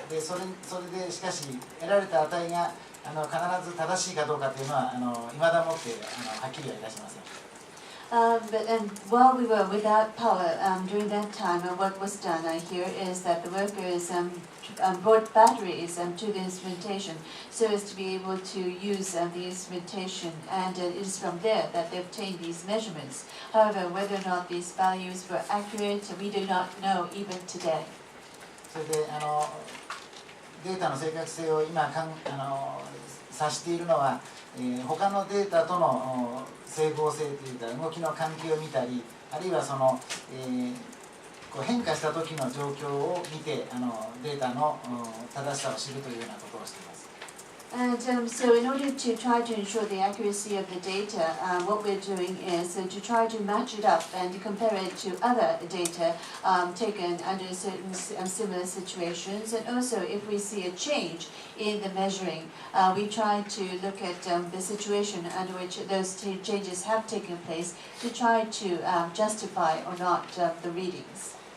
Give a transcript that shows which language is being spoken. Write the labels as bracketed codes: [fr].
[ja] でそれでしかし得られた値が必ず正しいかどうかというのは未だもってはっきりはいたしません。 [en] And while we were without power during that time, what was done here is that the workers brought batteries to the instrumentation so as to be able to use the instrumentation, and it is from there that they obtained these measurements. However, whether or not these values were accurate, we do not know even today. [ja] それでデータの正確性を今指しているのは、他のデータとの整合性というか動きの関係を見たり、あるいはその、変化した時の状況を見てデータの正しさを知るというようなことをしています。 [en] And so in order to try to ensure the accuracy of the data, what we're doing is to try to match it up and compare it to other data taken under certain similar situations. And also if we see a change in the measuring, we try to look at the situation under which those changes have taken place to try to justify or not the readings.